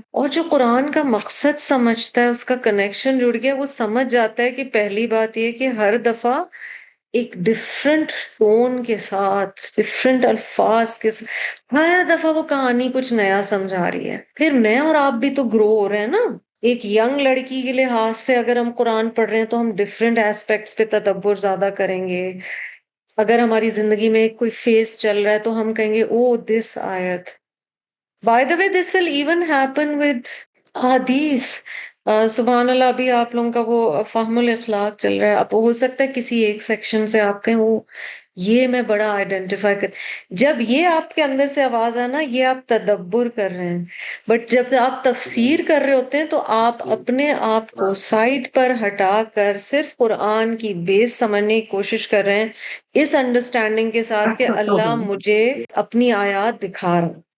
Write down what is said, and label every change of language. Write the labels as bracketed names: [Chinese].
[Urdu] اور جو قرآن کا مقصد سمجھتا ہے، اس کا کنیکشن جڑ گیا، وہ سمجھ جاتا ہے کہ پہلی بات یہ کہ ہر دفعہ ایک ڈفرنٹ ٹون کے ساتھ، ڈفرنٹ الفاظ کے ساتھ ہر دفعہ وہ کہانی کچھ نیا سمجھا رہی ہے. پھر میں اور آپ بھی تو گرو ہو رہے ہیں نا. ایک ینگ لڑکی کے لحاظ سے اگر ہم قرآن پڑھ رہے ہیں تو ہم ڈفرینٹ ایسپیکٹس پہ تدبر زیادہ کریں گے. اگر ہماری زندگی میں کوئی فیز چل رہا ہے تو ہم کہیں گے او دس آیت. [English] By the way this will even happen with حدیث. [Urdu] سبحان اللہ، ابھی آپ لوگوں کا وہ فہم الاخلاق چل رہا ہے. اب ہو سکتا ہے کسی ایک سیکشن سے آپ کہیں وہ یہ میں بڑا آئیڈینٹیفائی کر، جب یہ آپ کے اندر سے آواز آنا یہ آپ تدبر کر رہے ہیں. بٹ جب آپ تفسیر کر رہے ہوتے ہیں تو آپ اپنے آپ کو سائڈ پر ہٹا کر صرف قرآن کی بیس سمجھنے کی کوشش کر رہے ہیں، اس انڈرسٹینڈنگ کے ساتھ کہ اللہ مجھے اپنی آیات دکھا رہا.